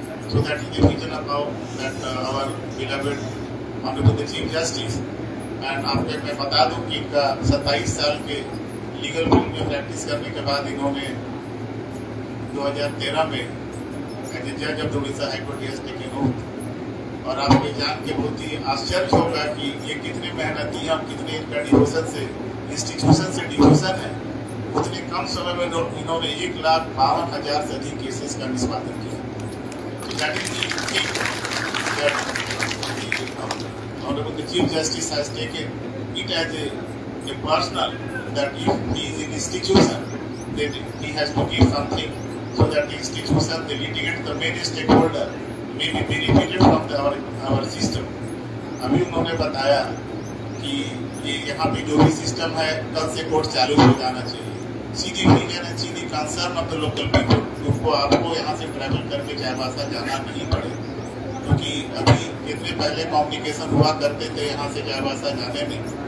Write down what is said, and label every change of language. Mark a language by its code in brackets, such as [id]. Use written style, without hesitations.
[en] So that is the reason about that our beloved Honorable Chief Justice and [hi] आपको मैं बता दूं कि इनका 27 साल के लीगल फील्ड में प्रैक्टिस करने के बाद इन्होंने 2013 में [en] As a जज of Orissa high court he has taken oath. [hi] और आपको ये जान के बहुत ही आश्चर्य होगा कि ये कितने मेहनती हैं और कितने इनका डिवोशन से इंस्टीट्यूशन से डिवोशन है। उतने कम समय में इन्होंने 1,52,000 से अधिक केसेस का निष्पादन किया। [en] That is the thing that the Honorable Chief Justice has taken it as a personal, that if he is in institution, then he has to give something so that the institution, the litigant, the main stakeholder may be benefited from our system. [hi] अभी उन्होंने बताया कि ये यहाँ पे जो भी system है कल से कोर्ट चालू हो जाना चाहिए। सीधी रीजन है, सीधी concern of the local people, उनको आपको यहाँ से ट्रैवल करके चाईबासा जाना नहीं पड़े, क्योंकि अभी कितने पहले कम्युनिकेशन हुआ करते थे यहाँ से चाईबासा जाने में।